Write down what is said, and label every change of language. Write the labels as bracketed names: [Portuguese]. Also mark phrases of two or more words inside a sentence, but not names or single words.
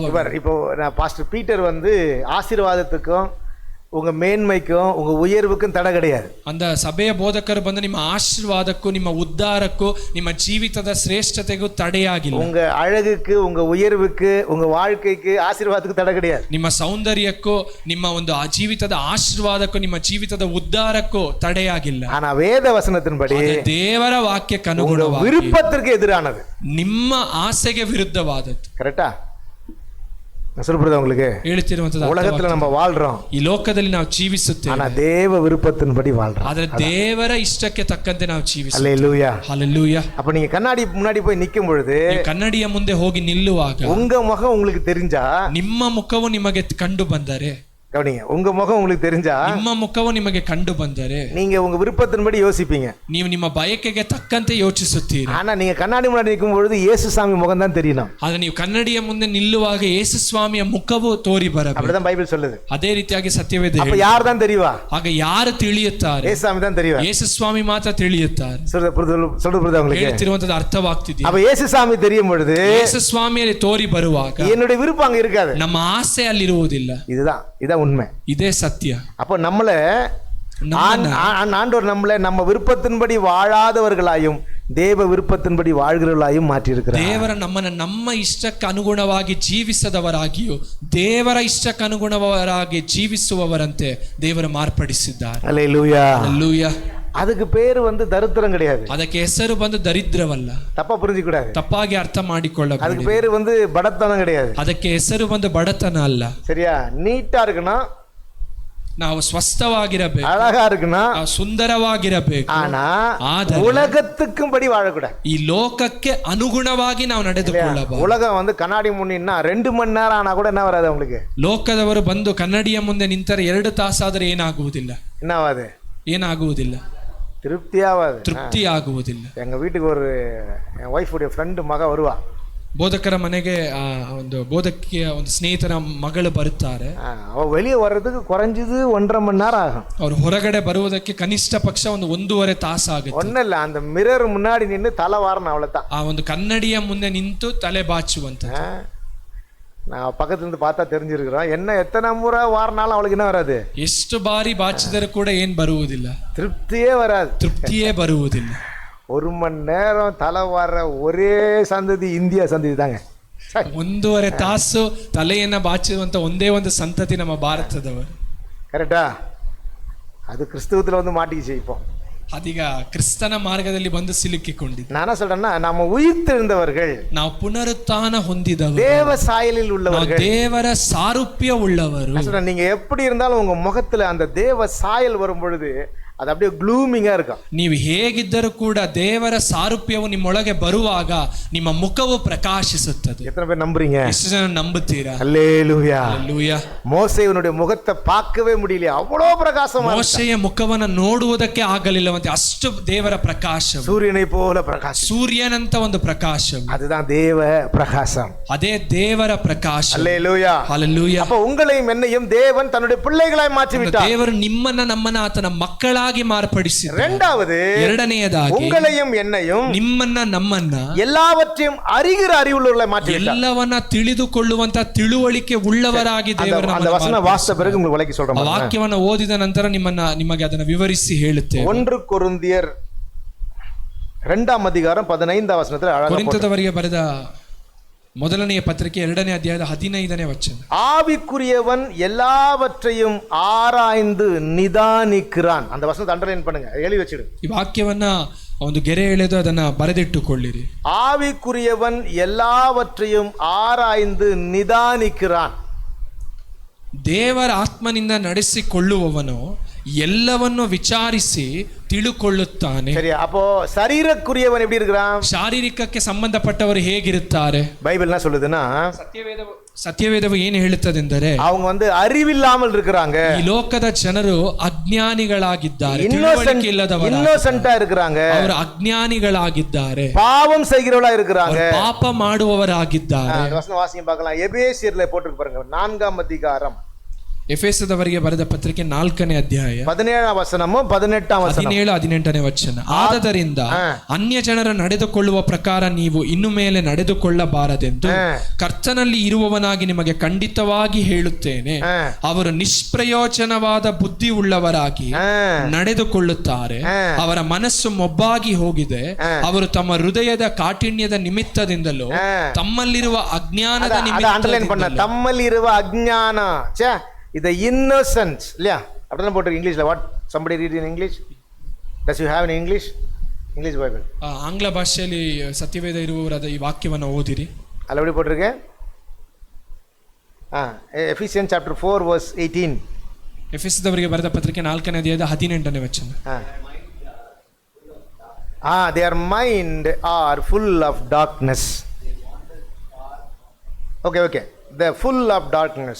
[Tamil] இப்போ பாஸ்டர் பீட்டர் வந்து ஆசீர்வாதத்துக்கும் உங்க மேன்மைக்கும் உங்க உயர்வுக்கும் தடை கிடையாது. [Kannada] அந்த ಸಭೆಯ ಬೋಧಕರು ಬಂದು ನಿಮ್ಮ ಆಶೀರ್ವಾದಕ್ಕೂ ನಿಮ್ಮ ಉದ್ಧಾರಕ್ಕೂ ನಿಮ್ಮ ಜೀವಿತದ ಶ್ರೇಷ್ಠತೆಗೂ ತಡೆಯಾಗಿಲ್ಲ. [Tamil] உங்க அழகுக்கு, உங்க உயர்வுக்கு, உங்க வாழ்க்கைக்கு, ஆசீர்வாதத்துக்கு தடை கிடையாது. [Kannada] ನಿಮ್ಮ ಸೌಂದರ್ಯಕ್ಕೂ ನಿಮ್ಮ ಒಂದು ಜೀವಿತದ ಆಶೀರ್ವಾದಕ್ಕೂ ನಿಮ್ಮ ಜೀವಿತದ ಉದ್ಧಾರಕ್ಕೂ ತಡೆಯಾಗಿಲ್ಲ. [Tamil] ஆனா வேத வசனத்தின்படி [Kannada] ದೇವರ ವಾಕ್ಯಕ್ಕೆ ಅನುಗುಣವಾಗಿ [Tamil] விருப்பத்திற்கு எதிரானது, [Kannada] ನಿಮ್ಮ ಆಸೆಗೆ ವಿರುದ್ಧವಾದದ್ದು. [Tamil] கரெக்டா? சொல்லுறது உங்களுக்கு [Kannada] ಹೇಳ್ತಿರುವಂತದ್ದು, [Tamil] உலகத்துல நம்ம வாழ்றோம், [Kannada] ಈ ಲೋಕದಲ್ಲಿ ನಾವು ಜೀವಿಸುತ್ತೇವೆ, [Tamil] ஆனா தேவ விருப்பத்தின்படி வாழ்றோம். [Kannada] ಆದ್ರೆ ದೇವರ ಇಷ್ಟಕ್ಕೆ ತಕ್ಕಂತೆ ನಾವು ಜೀವಿಸುತ್ತೇವೆ. [Tamil] அல்லேலூயா. [Kannada] ಹಲ್ಲೆಲೂಯಾ. [Tamil] அப்ப நீங்க கண்ணாடி முன்னாடி போய் நிக்கும் பொழுது, [Kannada] ಕನ್ನಡಿಯ ಮುಂದೆ ಹೋಗಿ ನಿಲ್ಲುವಾಗ [Tamil] உங்க முகம் உங்களுக்கு தெரிஞ்சா, [Kannada] ನಿಮ್ಮ ಮುಖವು ನಿಮಗೆ ಕಂಡು ಬಂದರೆ, [Tamil] கவனிங்க, உங்க முகம் உங்களுக்கு தெரிஞ்சா, [Kannada] ನಿಮ್ಮ ಮುಖವು ನಿಮಗೆ ಕಂಡು ಬಂದರೆ [Tamil] நீங்க உங்க விருப்பத்தின்படி யோசிப்பீங்க, [Kannada] ನೀವು ನಿಮ್ಮ ಬಯಕೆಗೆ ತಕ್ಕಂತೆ ಯೋಚಿಸುತ್ತೀರಿ. [Tamil] ஆனா நீங்க கண்ணாடி முன்னாடி நிற்கும் பொழுது இயேசு சாமி முகம் தான் தெரியணும். [Kannada] ಆದ್ರೆ ನೀವು ಕನ್ನಡಿಯ ಮುಂದೆ ನಿಲ್ಲುವಾಗ ಯೇಸು ಸ್ವಾಮಿಯ ಮುಖವು ತೋರಿ ಬರಬೇಕು. [Tamil] அப்படிதான் பைபிள் சொல்லுது. [Kannada] ಅದೇ ರೀತಿಯಾಗಿ ಸತ್ಯವೇದ [Tamil] அப்ப யார் தான் தெரிவா? [Kannada] ಆಗ ಯಾರು ತಿಳಿಯುತ್ತಾರೆ? [Tamil] இயேசு சாமி தான் தெரிவா. [Kannada] ಯೇಸು ಸ್ವಾಮಿ ಮಾತ್ರ ತಿಳಿಯುತ್ತಾರೆ. [Tamil] சொல்றது உங்களுக்கு [Kannada] ಹೇಳ್ತಿರುವಂತದ್ದು ಅರ್ಥವಾಗ್ತಿದೆ. [Tamil] அப்ப இயேசு சாமி தெரியும் பொழுது [Kannada] ಯೇಸು ಸ್ವಾಮಿಯಲ್ಲಿ ತೋರಿ ಬರುವಾಗ [Tamil] என்னுடைய விருப்பம் அங்க இருக்காது, [Kannada] ನಮ್ಮ ಆಸೆ ಅಲ್ಲಿರುವುದಿಲ್ಲ. [Tamil] இதுதான் உண்மை. [Kannada] ಇದೇ ಸತ್ಯ. [Tamil] அப்ப நம்மள ஆண்டவர் நம்ம விருப்பத்தின்படி வாழாதவர்களாயும் தேவ விருப்பத்தின்படி வாழ்கிறவர்களாயும் மாற்றி இருக்கிறார். [Kannada] ದೇವರ ನಮ್ಮನ್ನ ನಮ್ಮ ಇಷ್ಟಕ್ಕೆ ಅನುಗುಣವಾಗಿ ಜೀವಿಸದವರಾಗಿಯೂ ದೇವರ ಇಷ್ಟಕ್ಕೆ ಅನುಗುಣವರಾಗಿ ಜೀವಿಸುವವರಂತೆ ದೇವರು ಮಾರ್ಪಡಿಸಿದ್ದಾರೆ. [Tamil] அல்லேலூயா. அல்லேலூயா. அதுக்கு பேரு வந்து தரித்திரம் கிடையாது. [Kannada] ಅದಕ್ಕೆ ಹೆಸರು ಬಂದು ದರಿದ್ರವಲ್ಲ. [Tamil] தப்பா புரிஞ்சுக்க கூடாது. [Kannada] ತಪ್ಪಾಗಿ ಅರ್ಥ ಮಾಡಿಕೊಳ್ಳಬೇಡಿ. [Tamil] அதுக்கு பேரு வந்து படத்தனம் கிடையாது. [Kannada] ಅದಕ್ಕೆ ಹೆಸರು ಬಂದು ಬಡತನ ಅಲ್ಲ. [Tamil] சரியா? நீட்டா இருக்கணும், [Kannada] ನಾವು ಸ್ವಸ್ಥವಾಗಿರಬೇಕು, [Tamil] அழகா இருக்குன்னா, [Kannada] ನಾವು ಸುಂದರವಾಗಿರಬೇಕು. [Tamil] ஆனா [Kannada] ಆದರೆ [Tamil] உலகத்துக்கும் படி வாழக்கூடாது. [Kannada] ಈ ಲೋಕಕ್ಕೆ ಅನುಗುಣವಾಗಿ ನಾವು ನಡೆದುಕೊಳ್ಳಬಹುದು. [Tamil] உலகம் வந்து கண்ணாடி முன்னா 2 மணி நேரம் ஆனா கூட என்ன வராது உங்களுக்கு. [Kannada] ಲೋಕದವರು ಬಂದು ಕನ್ನಡಿಯ ಮುಂದೆ ನಿಂತರೆ 2 ತಾಸಾದರೆ ಏನಾಗುವುದಿಲ್ಲ. [Tamil] என்னவாது? [Kannada] ಏನಾಗುವುದಿಲ್ಲ, [Tamil] திருப்தியாவாது, [Kannada] ತೃಪ್ತಿ ಆಗುವುದಿಲ್ಲ. [Tamil] எங்க வீட்டுக்கு ஒரு என் ஒய்ஃப் உடைய ஃப்ரெண்டு மக வருவா. [Kannada] ಬೋಧಕರ ಮನೆಗೆ ಒಂದು ಬೋಧಕಿಯ ಒಂದು ಸ್ನೇಹಿತರ ಮಗಳು ಬರುತ್ತಾರೆ. [Tamil] அவ வெளியே வர்றதுக்கு குறைஞ்சது 1.5 மணி நேரம் ஆகும். [Kannada] ಅವರು ಹೊರಗಡೆ ಬರುವುದಕ್ಕೆ ಕನಿಷ್ಠ ಪಕ್ಷ ಒಂದು 1.5 ತಾಸಾಗುತ್ತೆ. [Tamil] ஒன்னும் இல்ல, அந்த மிரர் முன்னாடி நின்று தலை வாரணும், அவ்வளவுதான். [Kannada] ಆ ಒಂದು ಕನ್ನಡಿಯ ಮುಂದೆ ನಿಂತು ತಲೆ ಬಾಚುವಂತ. [Tamil] நான் பக்கத்துல இருந்து பார்த்தா தெரிஞ்சிருக்கிறோம். என்ன எத்தனை முறை வாரினாலும் அவளுக்கு என்ன வராது, [Kannada] ಎಷ್ಟು ಬಾರಿ ಬಾಚಿದರೂ ಕೂಡ ಏನ್ ಬರುವುದಿಲ್ಲ, [Tamil] திருப்தியே வராது, [Kannada] ತೃಪ್ತಿಯೇ ಬರುವುದಿಲ್ಲ. [Tamil] 1 மணி நேரம் தலை வார ஒரே சந்ததி இந்தியா சந்ததி தாங்க. [Kannada] 1.5 ತಾಸು ತಲೆಯನ್ನ ಬಾಚುವಂತ ಒಂದೇ ಒಂದು ಸಂತತಿ ನಮ್ಮ ಭಾರತದವರು. [Tamil] கரெக்டா? அது கிறிஸ்தவத்துல வந்து மாட்டிக்கிச்சு. இப்போ [Kannada] ಅದೀಗ ಕ್ರಿಸ್ತನ ಮಾರ್ಗದಲ್ಲಿ ಬಂದು ಸಿಲುಕಿಕೊಂಡಿದೆ. [Tamil] நான் என்ன சொல்றேன்னா, நம்ம உயிர்த்தெழுந்தவர்கள், [Kannada] ನಾವು ಪುನರುತ್ಥಾನ ಹೊಂದಿದವರು, [Tamil] தேவ சாயலில் உள்ளவர்கள், [Kannada] ದೇವರ ಸಾರೂಪ್ಯ ಉಳ್ಳವರು. [Tamil] நீங்க எப்படி இருந்தாலும் உங்க முகத்துல அந்த தேவ சாயல் வரும் பொழுது அது அப்படியே க்ளூமிங்கா இருக்கும். [Kannada] ನೀವು ಹೇಗಿದ್ದರೂ ಕೂಡ ದೇವರ ಸಾರೂಪ್ಯವು ನಿಮ್ಮೊಳಗೆ ಬರುವಾಗ ನಿಮ್ಮ ಮುಖವು ಪ್ರಕಾಶಿಸುತ್ತದೆ. [Tamil] எத்தனை பேர் நம்புறீங்க? [Kannada] ಎಷ್ಟು ಜನ ನಂಬುತ್ತೀರಾ? [Tamil] அல்லேலூயா. [Kannada] ಹಲ್ಲೆಲೂಯಾ. [Tamil] மோசேயினுடைய முகத்தை பார்க்கவே முடியல, அவ்வளோ பிரகாசமா. [Kannada] ಮೋಶೆಯ ಮುಖವನ್ನು ನೋಡುವುದಕ್ಕೆ ಆಗಲಿಲ್ಲವಂತೆ, ಅಷ್ಟು ದೇವರ ಪ್ರಕಾಶ, [Tamil] சூரியனை போல பிரகாಶ, [Kannada] ಸೂರ್ಯನಂತ ಒಂದು ಪ್ರಕಾಶ. [Tamil] அதுதான் தேவ பிரகாசம். [Kannada] ಅದೇ ದೇವರ ಪ್ರಕಾಶ. [Tamil] அல்லேலூயா. [Kannada] ಹಲ್ಲೆಲೂಯಾ. [Tamil] அப்ப உங்களையும் என்னையும் தேவன் தன்னுடைய பிள்ளைகளாய் மாற்றி விட்டார். [Kannada] ದೇವರು ನಿಮ್ಮನ್ನ ನಮ್ಮನ್ನ ಆತನ ಮಕ್ಕಳಾಗಿ ಮಾರ್ಪಡಿಸಿದ್ದಾನೆ. [Tamil] இரண்டாவது, [Kannada] ಎರಡನೆಯದಾಗಿ [Tamil] உங்களையும் என்னையும் [Kannada] ನಿಮ್ಮನ್ನ ನಮ್ಮನ್ನ [Tamil] எல்லாவற்றையும் அறிகிற அறிவுள்ளவர்களாய் மாற்றி விட்டார். [Kannada] ಎಲ್ಲವನ್ನ ತಿಳಿದುಕೊಳ್ಳುವಂತ ತಿಳುವಳಿಕೆ ಉಳ್ಳವರಾಗಿ ದೇವರು [Tamil] அந்த வசனம் வாசித்த பிறகு உங்களுக்கு விளக்கி சொல்றேன். [Kannada] ವಾಕ್ಯವನ್ನು ಓದಿದ ನಂತರ ನಿಮಗೆ ಅದನ್ನು ವಿವರಿಸಿ ಹೇಳುತ್ತೇವೆ. [Tamil] 1 ಕೊರಿಂಥಿಯರ್ 2 அதிகாரம் 15 வசனத்தில் அழகாக [Kannada] ಕೊರಿಂಥದವರಿಗೆ ಬರೆದ ಮೊದಲನೆಯ ಪತ್ರಿಕೆ 2ನೇ ಅಧ್ಯಾಯದ 15ನೇ ವಚನ. [Tamil] ஆவிக்குரியவன் எல்லாவற்றையும் ஆராய்ந்து நிதானிக்கிறான். அந்த வசனத்தை அண்டர்லைன் பண்ணுங்க, எழுதி வச்சிடு. [Kannada] ಈ ವಾಕ್ಯವನ್ನ ಒಂದು ಗೆರೆ ಎಳೆದು ಅದನ್ನ ಬರೆದಿಟ್ಟುಕೊಳ್ಳಿರಿ. [Tamil] ஆவிக்குரியவன் எல்லாவற்றையும் ஆராய்ந்து நிதானிக்கிறான். [Kannada] ದೇವರ ಆತ್ಮನಿಂದ ನಡೆಸಿಕೊಳ್ಳುವವನು ಎಲ್ಲವನ್ನು ವಿಚಾರಿಸಿ ತಿಳುಕೊಳ್ಳುತ್ತಾನೆ. [Tamil] சரி, அப்போ சரீரக்குரியவன் எப்படி இருக்கிறான்? [Kannada] ಶಾರೀರಿಕಕ್ಕೆ ಸಂಬಂಧಪಟ್ಟವರು ಹೇಗಿರುತ್ತಾರೆ? [Tamil] பைபிள் என்ன சொல்லுதுன்னா, [Kannada] ಸತ್ಯವೇದವು ಏನು ಹೇಳುತ್ತದೆಂದರೆ, [Tamil] அவங்க வந்து அறிவில்லாமல் இருக்கிறாங்க, [Kannada] ಈ ಲೋಕದ ಜನರು ಅಜ್ಞಾನಿಗಳಾಗಿದ್ದಾರೆ, ತಿಳುವಳಿಕೆ ಇಲ್ಲದವರು, [Tamil] ಇನ್ನೋಸೆಂಟಾ இருக்கிறாங்க, [Kannada] ಅವರು ಅಜ್ಞಾನಿಗಳಾಗಿದ್ದಾರೆ, [Tamil] பாவம் செய்கிறவளா இருக்கிறாங்க, [Kannada] ಪಾಪ ಮಾಡುವವರಾಗಿದ್ದಾರೆ. [Tamil] வசனம் வாசிங்க பார்க்கலாம். எபேசியர்ல போட்டுருக்கு பாருங்க, 4 அதிகாரம். [Kannada] ಎಫೆಸದವರಿಗೆ ಬರೆದ ಪತ್ರಿಕೆ 4ನೇ ಅಧ್ಯಾಯ 17 ವಚನಮು 18 ವಚನ 17-18ನೇ ವಚನ. ಆದದರಿಂದ ಅನ್ಯ ಜನರ ನಡೆದುಕೊಳ್ಳುವ ಪ್ರಕಾರ ನೀವು ಇನ್ನು ಮೇಲೆ ನಡೆದುಕೊಳ್ಳಬಾರದೆಂದು ಕರ್ತನಲ್ಲಿ ಇರುವವನಾಗಿ ನಿಮಗೆ ಖಂಡಿತವಾಗಿ ಹೇಳುತ್ತೇನೆ. ಅವರು ನಿಷ್ಪ್ರಯೋಜನವಾದ ಬುದ್ಧಿ ಉಳ್ಳವರಾಗಿ ನಡೆದುಕೊಳ್ಳುತ್ತಾರೆ, ಅವರ ಮನಸ್ಸು ಮೊಬ್ಬಾಗಿ ಹೋಗಿದೆ, ಅವರು ತಮ್ಮ ಹೃದಯದ ಕಾಠಿಣ್ಯದ ನಿಮಿತ್ತದಿಂದಲೂ ತಮ್ಮಲ್ಲಿರುವ ಅಜ್ಞಾನದ ನಿಮಿತ್ತ, ತಮ್ಮಲ್ಲಿರುವ ಅಜ್ಞಾನ [Tamil] இது innocence இல்லையா? அப்படிதான் போட்டுருக்கு இங்கிலீஷ்ல. [English] வாட் somebody read in English? Does you have in English Bible? [Kannada] ಆಂಗ್ಲ ಭಾಷೆಯಲ್ಲಿ ಸತ್ಯವೇದ ಇರುವವರಾದ ಈ ವಾಕ್ಯವನ್ನು ಓದಿರಿ. [Tamil] ಅಲ್ಲಿ எப்படி போட்டுருக்கு? [English] Ephesians chapter 4 verse 18. [Kannada] ಎಫೆಸದವರಿಗೆ ಬರೆದ ಪತ್ರಿಕೆ 4ನೇ ಅಧ್ಯಾಯದ 18ನೇ ವಚನ. [English] their mind are full of darkness. Okay, they're full of darkness.